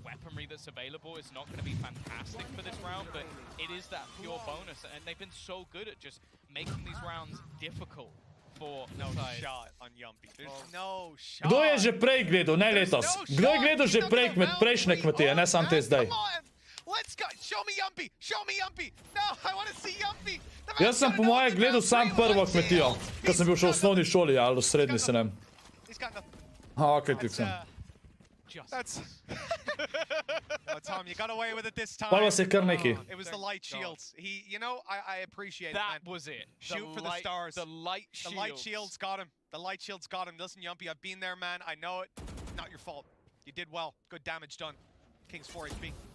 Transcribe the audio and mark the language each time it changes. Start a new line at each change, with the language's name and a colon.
English: Weaponry that's available is not going to be fantastic for this round, but it is that pure bonus, and they've been so good at just making these rounds difficult for no shot on Yumpy. There's no shot.
Slovenian: Kdo je že prej gledal, ne letos? Kdo je gledal že prej prejšnje kmetije, ne sam te zdaj?
English: Let's go. Show me Yumpy. Show me Yumpy. No, I want to see Yumpy.
Slovenian: Jaz sem po moje gledal sam prvo kmetijo, ko sem bil še v osnovni šoli ali v srednji, se ne.
English: Okay, that's Tom, you got away with it this time.
Slovenian: Pa se kar neki.
English: It was the light shields. I appreciate that. That was it. Shoot for the stars. The light shields. The light shields got him. The light shields got him. Listen, Yumpy, I've been there, man. I know it. Not your fault. You did well. Good damage done. King's 4 HP.